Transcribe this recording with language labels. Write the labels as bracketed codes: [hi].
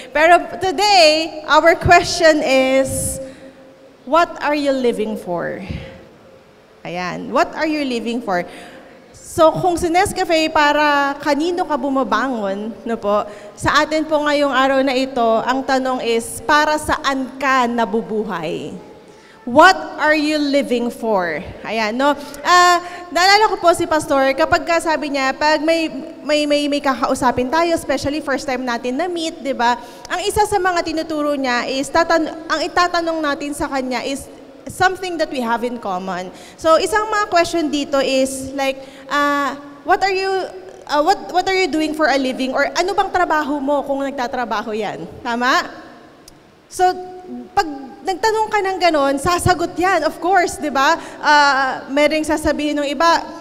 [en] Pero today, our question is, what are you living for? Ayan, what are you living for? [tl] So kung si Nescafe, para kanino ka bumabangon, no po? Sa atin po ngayong araw na ito, ang tanong is, para saan ka nabubuhay? [en] What are you living for? [tl] Ayan, no? Naalala ko po si Pastor, kapag sabi niya, pag may kakausapin tayo, especially first time natin na meet, di ba? Ang isa sa mga tinuturo niya is, ang itatanong natin sa kanya is [en] something that we have in common. So, [tl] isang mga [en] question dito is like, what are you doing for a living? [tl] Or ano bang trabaho mo kung nagtatrabaho yan? Tama? So, pag nagtanong ka ng ganon, sasagot yan, of course, di ba? Merong sasabihin ng iba,